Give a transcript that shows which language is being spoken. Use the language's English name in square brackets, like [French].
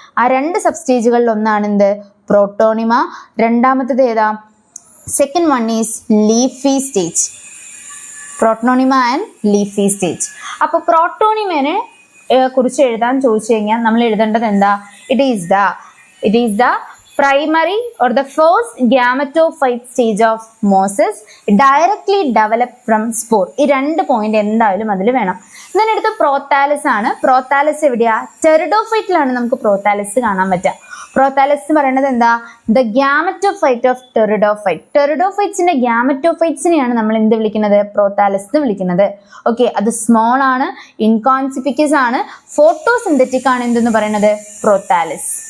[Malayalam] ആ 2 സബ്സ്റ്റേജുകളിൽ ഒന്നാണ് എന്ത്? പ്രോട്ടോണിമ. രണ്ടാമത്തേത് ഏതാ? [English] Second one is leafy stage. Protonema and leafy stage. [Malayalam] അപ്പോൾ പ്രോട്ടോണിമനെ കുറിച്ച് എഴുതാൻ ചോദിച്ചു കഴിഞ്ഞാൽ നമ്മൾ എഴുതേണ്ടത് എന്താ? [English] It is the primary or the first gametophyte stage of mosses directly developed from spore. [Malayalam] ഈ 2 പോയിന്റ് എന്തായാലും അതിൽ വേണം. then അടുത്ത പ്രോത്താലസ് ആണ്. പ്രോത്താലസ് എവിടെയാ? ടെറിഡോഫൈറ്റിലാണ് നമുക്ക് പ്രോത്താലസ് കാണാൻ പറ്റുക. പ്രോത്താലസ് എന്ന് പറയുന്നത് എന്താ? [English] The gametophyte of pteridophyte. [Malayalam] ടെറിഡോഫൈറ്റ്സിന്റെ ഗ്യാമറ്റോഫൈറ്റ്സിനെയാണ് നമ്മൾ എന്ത് വിളിക്കുന്നത്? പ്രോത്താലസ് എന്ന് വിളിക്കുന്നത്. ഓക്കെ, അത് സ്മോൾ ആണ്, ഇൻകോൺസ്പിക്യസ് ആണ്, ഫോട്ടോസിന്തറ്റിക് ആണ് എന്തെന്ന് പറയുന്നത്? പ്രോത്താലസ്.